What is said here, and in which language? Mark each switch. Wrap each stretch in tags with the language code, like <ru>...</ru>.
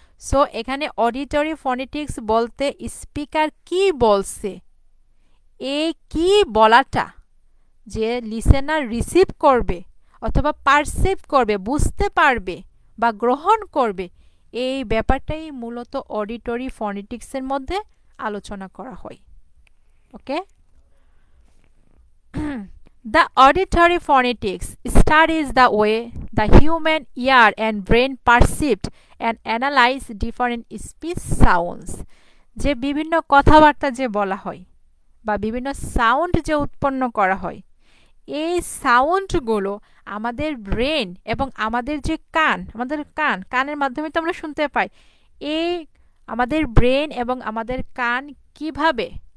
<bn>So এখানে auditory phonetics বলতে speaker কি বলছে, এই কি বলাটা যে লিসেনার রিসিভ করবে অথবা পারসিভ করবে, বুঝতে পারবে বা গ্রহণ করবে, এই ব্যাপারটাই মূলত অডিটরি ফনেটিক্সের মধ্যে আলোচনা করা হয়।</bn> <en>Okay, the auditory phonetics studies the way the human ear and brain perceived and analyze different speech sounds।</en> <bn>যে বিভিন্ন কথাবার্তা যে বলা হয় বা বিভিন্ন সাউন্ড যে উৎপন্ন করা হয়, এই সাউন্ডগুলো আমাদের ব্রেন এবং আমাদের যে আমাদের কানের মাধ্যমে তো আমরা শুনতে পাই, এই আমাদের ব্রেন এবং আমাদের কান কিভাবে</bn>